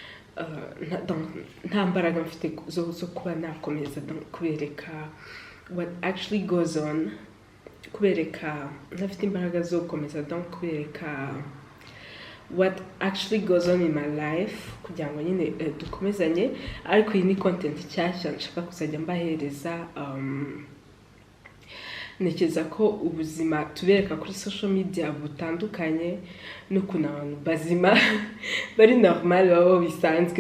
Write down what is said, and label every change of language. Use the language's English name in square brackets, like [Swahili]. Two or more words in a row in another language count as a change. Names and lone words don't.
[Kinyarwanda] nta mbaraga mfite zo kuba nakomeza kubereka [English] what actually goes on, [Kinyarwanda] kubereka ntafite imbaraga zo gukomeza kubereka [English] what actually goes on in my life [Kinyarwanda] kugira ngo nyine dukomezanye. Ariko iyi ni content cyashya nshaka kuzajya mbahereza. Nekeza ko ubuzima tubereka kuri [English] social media [Kinyarwanda] butandukanye n'ukuntu abantu bazima bari normal babo bisanzwe.